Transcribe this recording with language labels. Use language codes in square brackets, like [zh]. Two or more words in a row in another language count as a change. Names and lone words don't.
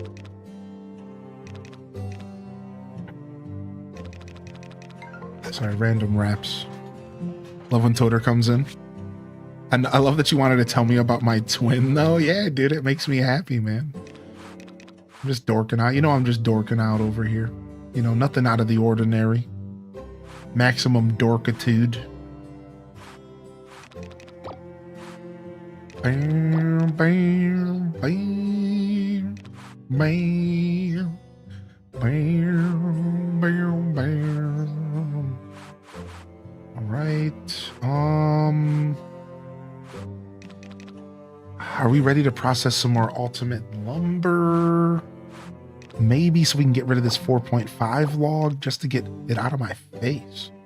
[en] Sorry, random raps. Love when Toter comes in. And I love that you wanted to tell me about my twin, though. Yeah, dude, it makes me happy, man. I'm just dorking out. You know, I'm just dorking out over here. You know, nothing out of the ordinary. Maximum dorkitude. Bam, bam, bam, bam, bam, bam, bam. All right. Are we ready to process some more ultimate lumber? Maybe so we can get rid of this 4.5 log just to get it out of my face.